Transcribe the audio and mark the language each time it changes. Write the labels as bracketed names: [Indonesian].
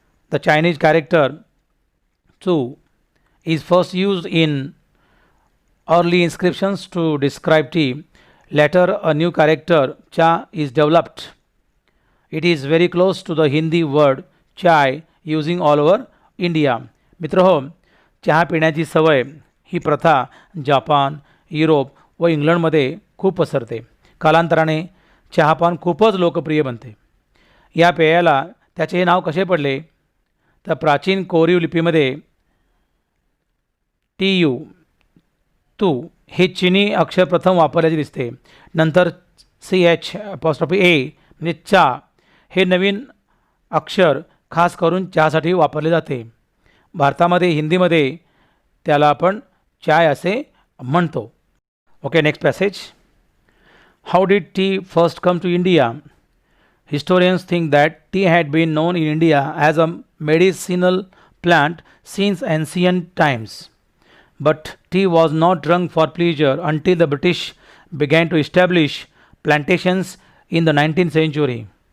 [English] The Chinese character Zu is first used in early inscriptions to describe tea. Later, a new character Cha is developed. It is very close to the Hindi word chai using all over India. [Marathi] मित्रहो, चहा पिण्याची सवय ही प्रथा Japan, Europe व इंग्लंडमध्ये खूप पसरते. कालांतराने चहापान खूपच लोकप्रिय बनते. या पेयाला त्याचे हे नाव कसे पडले तर प्राचीन कोरीव लिपीमध्ये TU तू हे चिनी अक्षर प्रथम वापरल्याचे दिसते. नंतर CH अपॉस्ट्रॉफी A म्हणजे चा हे नवीन अक्षर खास करून चहासाठी वापरले जाते. भारतामध्ये हिंदीमध्ये त्याला आपण चाय असे म्हणतो. [English] Okay, next passage. How did tea first come to India? Historians think that tea had been known in India as a medicinal plant since ancient times. But tea was not drunk for pleasure until the British began to establish plantations in the 19th century.